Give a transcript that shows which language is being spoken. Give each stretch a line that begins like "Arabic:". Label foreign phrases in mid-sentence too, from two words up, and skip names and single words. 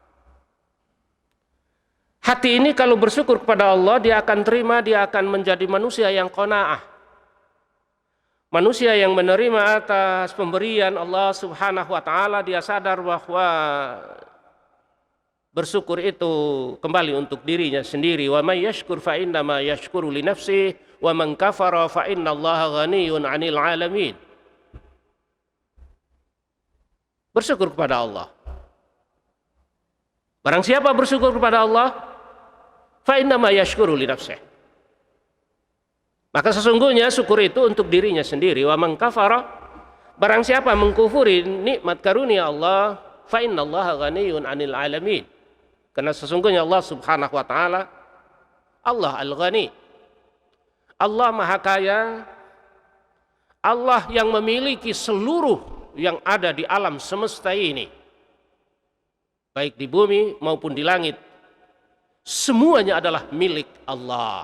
Indonesian: Hati ini kalau bersyukur kepada Allah, dia akan terima, dia akan menjadi manusia yang qanaah. Manusia yang menerima atas pemberian Allah
Arabic: سبحانه وتعالى,
Indonesian: dia sadar bahwa bersyukur itu kembali untuk dirinya sendiri.
Arabic: ومن يشكر فإنما يشكر لنفسه ومن كفر فإن الله غني عن العالمين.
Indonesian: Bersyukur kepada Allah. Barang siapa bersyukur kepada Allah,
Arabic: فإنما يشكر لنفسه.
Indonesian: Maka sesungguhnya syukur itu untuk dirinya sendiri.
Arabic: ومن كفر,
Indonesian: barang siapa mengkufuri nikmat karunia Allah,
Arabic: فإن الله غني عن العالمين.
Indonesian: Karena sesungguhnya Allah
Arabic: سبحانه وتعالى,
Indonesian: Allah Al-Ghani, Allah Maha Kaya, Allah yang memiliki seluruh yang ada di alam semesta ini, baik di bumi maupun di langit, semuanya adalah milik Allah.